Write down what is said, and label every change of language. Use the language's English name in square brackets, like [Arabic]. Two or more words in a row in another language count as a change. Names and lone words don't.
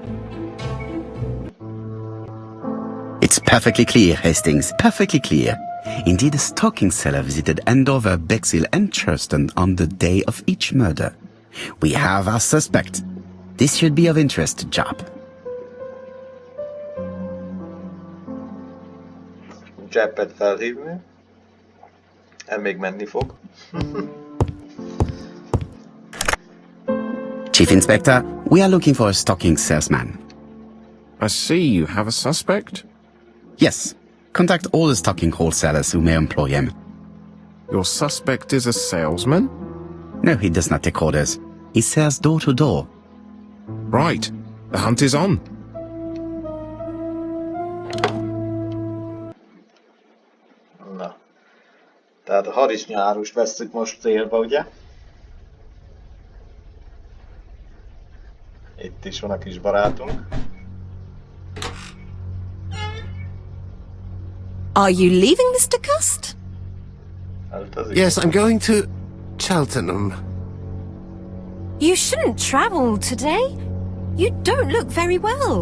[English] It's perfectly clear, Hastings. Perfectly clear. Indeed, a stocking seller visited Andover, Bexhill and Churston on the day of each murder. We have our suspect. This should be of interest to Jap. [Hungarian] Jappet felhívni. Még menni fog. [English] Chief Inspector, we are looking for a stocking salesman. I see you have a suspect. Yes. Contact all the stocking wholesalers who may employ him. Your suspect is a salesman? No, he does not take orders. He sells door to door. Right. The hunt is on. [Hungarian] Na. Tehát a harisnyárust vesszük most célba, ugye? Itt is van a kis barátunk. [English] Are you leaving, Mr. Cust? Yes, I'm going to Cheltenham. You shouldn't travel today. You don't look very well.